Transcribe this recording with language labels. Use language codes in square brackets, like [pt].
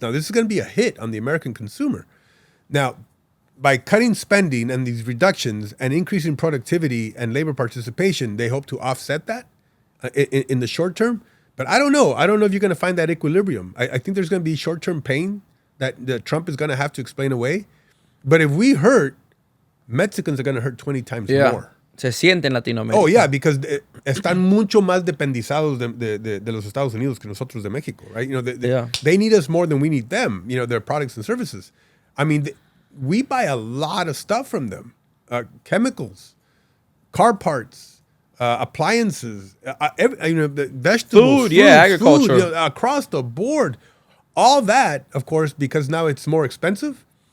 [en] Now, this is going to be a hit on the American consumer. Now, by cutting spending and these reductions and increasing productivity and labor participation, they hope to offset that. in the short term. But I don't know. I don't know if you're going to find that equilibrium. I think there's going to be short-term pain that Trump is going to have to explain away. But if we hurt, Mexicans are going to hurt 20 times more. [es] Se siente en Latinoamérica. [en] Oh, yeah, because [es] están mucho más dependizados de los Estados Unidos que nosotros de Mexico, [en] right? You know, they need us more than we need them, you know, their products and services. I mean, we buy a lot of stuff from them. Chemicals, car parts, appliances, the vegetables, food, agriculture. Food, you know, across the board. All that, of course, because now it's more expensive.